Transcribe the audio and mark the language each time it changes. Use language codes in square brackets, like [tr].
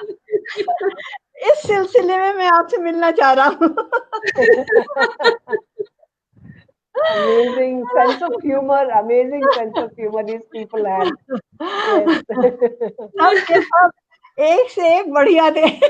[hi] इस सिलसिले में मैं आपसे मिलना चाह रहा हूँ। [en] Amazing sense of humor, amazing sense of humor these people have. [hi] सबके सब एक से एक बढ़िया थे।